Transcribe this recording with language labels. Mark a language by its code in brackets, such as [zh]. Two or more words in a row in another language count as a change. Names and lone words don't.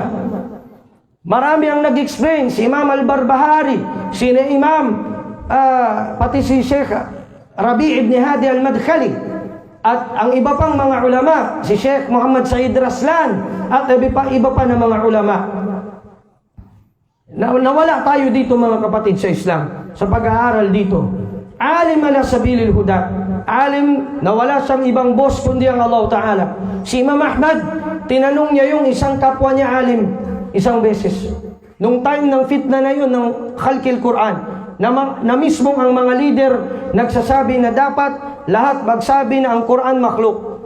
[tl] Marami ang nag-explain, si Imam Al-Barbahari, si Imam pati si Sheikh Rabi' ibn Hadi Al-Madkhali, at ang iba pang mga ulama, si Sheikh Muhammad Said Raslan, at iba pa na mga ulama. Nawala tayo dito mga kapatid sa Islam, sa pag-aaral dito. [ar] عالم على سبيل الهدى, [tl] alim na wala siyang ibang boss kundi ang Allah Ta'ala. Si Imam Ahmad, tinanong niya yung isang kapwa niya alim, Isang beses. Nung time ng fitna na yun, ng [ar] خلق القرآن, [tl] na mismo ang mga leader nagsasabi na dapat lahat magsabi na ang Quran makhluk.